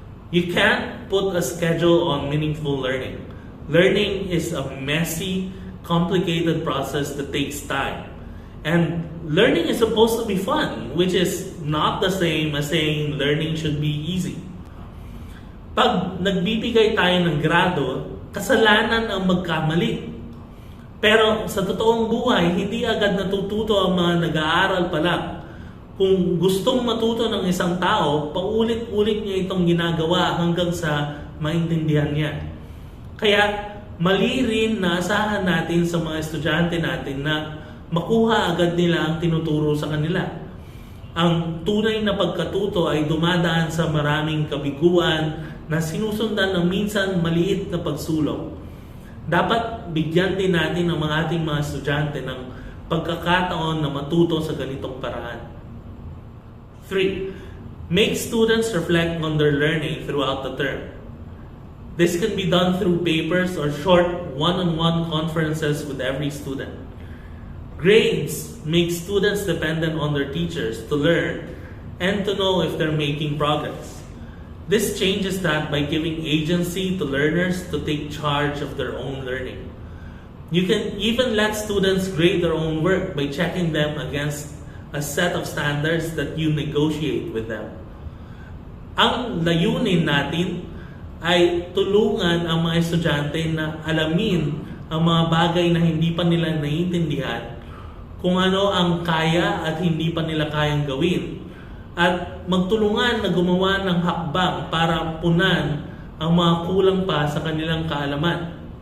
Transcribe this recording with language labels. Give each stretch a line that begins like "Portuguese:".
English: You can't put a schedule on meaningful learning. Learning is a messy, complicated process that takes time. And learning is supposed to be fun, which is not the same as saying learning should be easy.
Filipino: Pag nagbibigay tayo ng grado, kasalanan ang magkamali. Pero sa totoong buhay, hindi agad natututo ang mga nag-aaral pa lang. Kung gustong matuto ng isang tao, paulit-ulit niya itong ginagawa hanggang sa maintindihan niya. Kaya mali rin na asahan natin sa mga estudyante natin na makuha agad nila ang tinuturo sa kanila. Ang tunay na pagkatuto ay dumadaan sa maraming kabiguan na sinusundan ng minsan maliit na pagsulong. Dapat bigyan din natin ang mga ating mga estudyante ng pagkakataon na matuto sa ganitong paraan.
English: 3. Make students reflect on their learning throughout the term. This can be done through papers or short one-on-one conferences with every student. Grades make students dependent on their teachers to learn and to know if they're making progress. This changes that by giving agency to learners to take charge of their own learning. You can even let students grade their own work by checking them against a set of standards that you negotiate with them.
Filipino: Ang layunin natin ay tulungan ang mga estudyante na alamin ang mga bagay na hindi pa nila naiintindihan, kung ano ang kaya at hindi pa nila kayang gawin, at magtulungan na gumawa ng hakbang para punan ang mga kulang pa sa kanilang kaalaman.